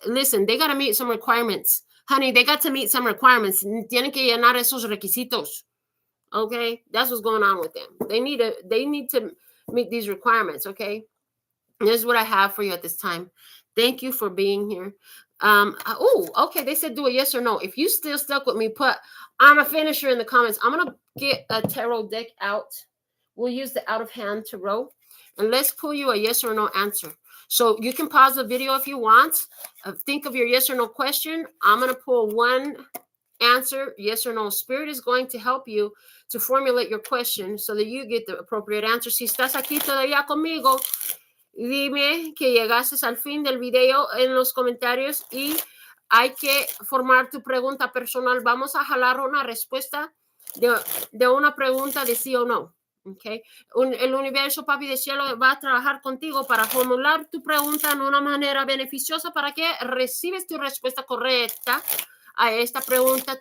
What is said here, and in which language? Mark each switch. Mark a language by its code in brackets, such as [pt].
[en] Listen, they got to meet some requirements. Honey, they got to meet some requirements. [es] Tienen que llenar esos requisitos. [en] Okay? That's what's going on with them. They need to meet these requirements, okay? And this is what I have for you at this time. Thank you for being here. Okay, they said do a yes or no. If you still stuck with me, put I'm a finisher in the comments. I'm going to get a tarot deck out. We'll use the out of hand tarot. And let's pull you a yes or no answer. So you can pause the video if you want. Think of your yes or no question. I'm going to pull one answer, yes or no. Spirit is going to help you to formulate your question so that you get the appropriate answer. [es] Si estás aquí todavía conmigo, dime que llegaste al fin del video en los comentarios y hay que formar tu pregunta personal. Vamos a jalar una respuesta de una pregunta de sí o no. Okay. El universo, papi de cielo, va a trabajar contigo para formular tu pregunta en una manera beneficiosa para que recibes tu respuesta correcta a esta pregunta.